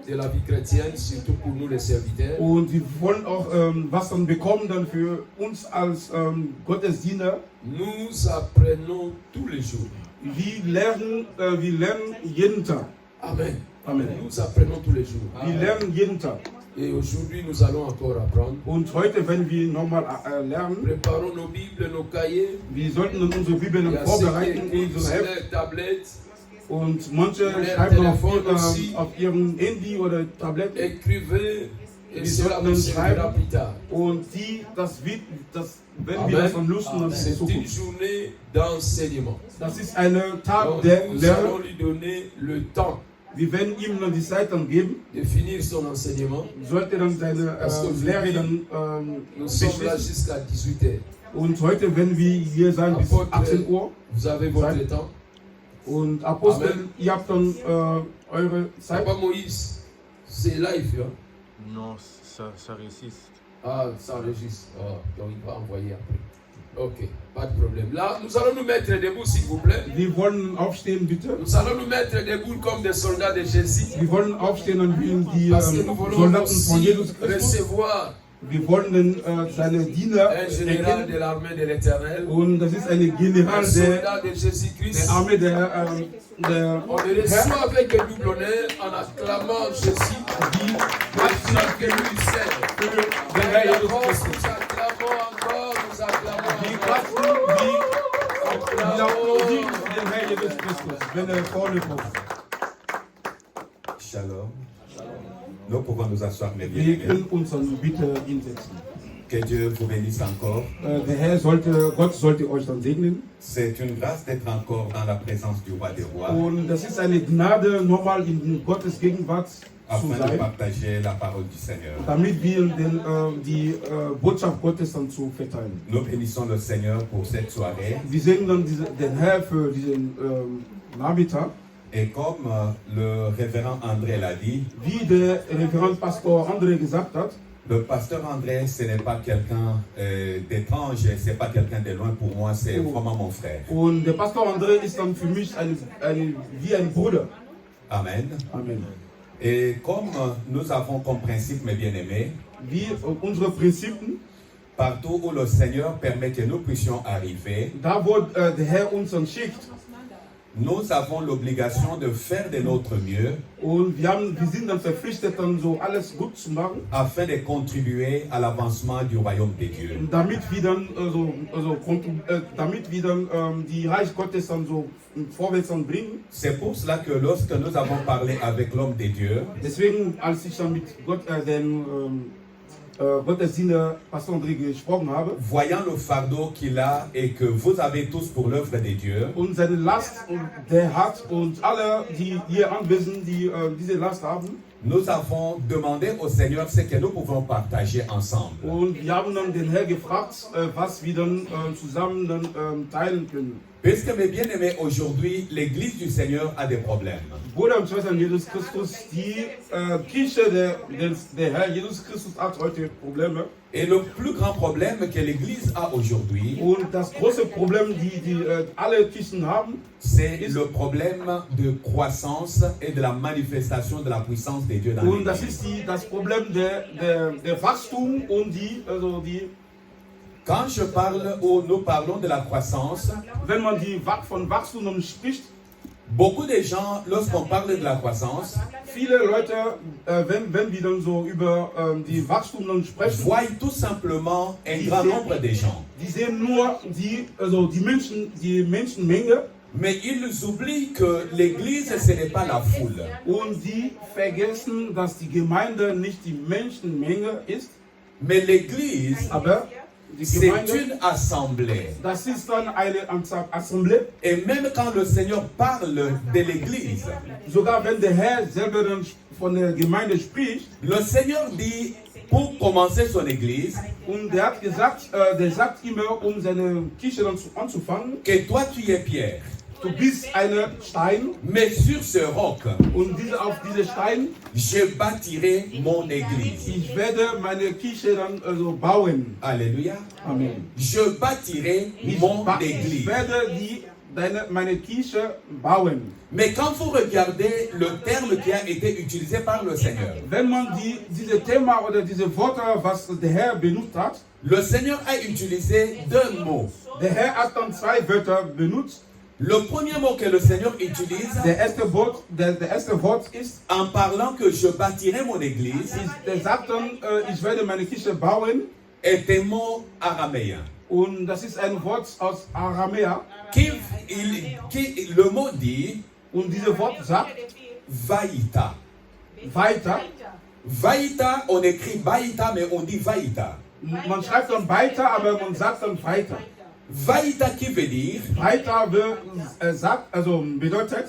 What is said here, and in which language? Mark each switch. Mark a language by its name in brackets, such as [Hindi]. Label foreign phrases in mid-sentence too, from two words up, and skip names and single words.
[French] de la vie chrétienne, surtout pour nous les serviteurs. [German] Und wir wollen auch was dann bekommen dann für uns als Gottesdiener. [French] Nous apprenons tous les jours. [German] Wir lernen jeden Tag. Amen. Amen. [French] Nous apprenons tous les jours. [German] Wir lernen jeden Tag. [French] Et aujourd'hui, nous allons encore apprendre. [German] Und heute, wenn wir nochmal lernen, [French] Préparons nos Bibles, nos cahiers. [German] wir sollten dann unsere Bibeln [French] Il y a [German] vorbereiten, [French] ceux qui écrivent [German] unsere [French] sur [German] Heft. [French] leur tablette. [German] Und manche Oder schreiben [French] Telefon aussi. [German] auf ihrem Handy oder Tablet. [French] Écrivez et [German] Wir [French] cela [German] sollten [French] vous [German] dann [French] servira [German] schreiben. [French] plus tard. [German] Und wenn wir das dann nutzen, dann [French] C'est [German] ist es so [French] une [German] gut. [French] journée d'enseignement. [German] Das ist ein Tag [French] Donc, [German] der [French] nous allons [German] Lehre. [French] lui donner le temps [German] Wir werden ihm dann die Zeit dann geben. [French] de finir son enseignement. [German] Sollte dann seine Lehre dann [French] Nous sommes là [German] beschließen. [French] jusqu'à 18h. [German] Und heute, wenn wir hier sein bis 18 Uhr. [French] Vous avez votre temps. [German] Und Apostel, Amen. ihr habt dann eure Zeit. [French] Papa Moïse, c'est live, hein? Non, ça résiste. Ah, ça enregistre. Ah, donc il va envoyer après. Ok, pas de problème. Là, nous allons nous mettre debout, s'il vous plaît. [German] Wir wollen aufstehen, bitte. [French] Nous allons nous mettre debout comme des soldats de Jésus. [German] Wir wollen aufstehen und wie [French] Parce que nous voulons [German] Soldaten von [French] aussi [German] Jesus Christus. [French] recevoir [German] Wir wollen seine Diener [French] un général [German] erkennen. [French] de l'armée de l'Éternel. [German] Und das ist eine General [French] Un soldat de Jésus-Christ. [German] der Armee der [French] On le reçoit avec un double honneur en acclamant Jésus. Parce que lui sert. [German] der Herr [French] Et [German] Jesus [French] nous [German] Christus. [French] acclamons encore, nous acclamons [German] Die [French] encore. [German] applaudien den Herr Jesus Christus, wenn vorne kommt. Shalom. [French] Nous pouvons nous asseoir, mes [German] Wir [French] bien-aimés. [German] können uns dann bitte hinsetzen. [French] Que Dieu vous bénisse encore. [German] Gott sollte euch dann segnen. [French] C'est une grâce d'être encore dans la présence du roi des rois [German] Und das ist eine Gnade, nochmal in Gottes Gegenwart zu [French] afin de [German] sein, [French] partager la parole du Seigneur. [German] damit wir die Botschaft Gottes dann zu verteilen. [French] Nous bénissons le Seigneur pour cette soirée. [German] Wir segnen dann den Herr für diesen Nachmittag. [French] Et comme le révérend André l'a dit, [German] Wie der Referent Pastor André gesagt hat, [French] le pasteur André, ce n'est pas quelqu'un d'étrange, c'est pas quelqu'un de loin pour moi, c'est vraiment mon frère. [German] und der Pastor André ist dann für mich wie ein Bruder. Amen. Amen. [French] Et comme nous avons comme principe, mes bien-aimés, [German] Wie unsere Prinzipien, [French] partout où le Seigneur permet que nous puissions arriver, [German] da wo der Herr uns dann schickt, [French] nous avons l'obligation de faire de notre mieux [German] und wir sind dann verpflichtet, dann so alles gut zu machen, [French] afin de contribuer à l'avancement du royaume de Dieu. [German] damit wir dann, damit wir dann die Reich Gottes dann so vorwärts dann bringen. [French] C'est pour cela que lorsque nous avons parlé avec l'homme de Dieu, [German] Deswegen, als ich dann mit Gottesdiener Pastor André gesprochen habe [French] voyant le fardeau qu'il a et que vous avez tous pour l'œuvre de Dieu, [German] und seine Last, der hat und alle, die hier anwesend, die diese Last haben, [French] nous avons demandé au Seigneur ce que nous pouvons partager ensemble. [German] und wir haben dann den Herrn gefragt, was wir dann zusammen dann teilen können. [French] Puisque mes bien-aimés, aujourd'hui, l'Église du Seigneur a des problèmes. [German] Bruder und Schwester Jesus Christus, die Kirche der Herr Jesus Christus hat heute Probleme. [French] Et le plus grand problème que l'Église a aujourd'hui, [German] Und das große Problem, die alle Kirchen haben, [French] c'est le problème de croissance et de la manifestation de la puissance de Dieu dans [German] und das [French] l'Église. [German] ist das Problem der Wachstum und die [French] Quand je parle ou nous parlons de la croissance, [German] wenn man von Wachstum spricht, [French] beaucoup de gens, lorsqu'on parle de la croissance, [German] viele Leute, wenn wir dann so über die Wachstum dann sprechen, [French] voient tout simplement un grand nombre de gens. [German] die sehen nur die Menschenmenge [French] Mais ils oublient que l'Église, ce n'est pas la foule. [German] und die vergessen, dass die Gemeinde nicht die Menschenmenge ist, [French] Mais l'Église, [German] aber die [French] c'est [German] Gemeinde, [French] une assemblée. [German] das ist dann eine Assemblée. [French] Et même quand le Seigneur parle de l'Église, [German] Sogar wenn der Herr selber dann von der Gemeinde spricht, [French] le Seigneur dit, pour commencer son Église, [German] und der hat gesagt, der sagt immer, um seine Kirche dann anzufangen, [French] que toi tu es Pierre, [German] du bist ein Stein [French] mais sur ce roc, [German] und auf diese Stein, [French] je bâtirai mon Église. [German] ich werde meine Kirche dann bauen. Alléluia. Amen. [French] Je bâtirai mon [German] Ich [French] Église. [German] werde die meine Kirche bauen. [French] Mais quand vous regardez le terme qui a été utilisé par le Seigneur, [German] Wenn man diese Thema oder diese Worte, was der Herr benutzt hat, [French] le Seigneur a utilisé deux mots. [German] der Herr hat dann zwei Wörter benutzt. [French] Le premier mot que le Seigneur utilise [German] Der erste Wort ist, [French] en parlant que je bâtirai mon église [German] der sagt dann, ich werde meine Kirche bauen. [French] est un mot araméen. [German] Und das ist ein Wort aus Aramäer. [French] Le mot dit [German] Und dieses Wort sagt [French] vaïta. [German] weiter. [French] Vaïta, on écrit vaïta, mais on dit vaïta. [German] Man schreibt dann weiter, aber man sagt dann weiter. [French] Vaïta qui veut dire [German] Weiter bedeutet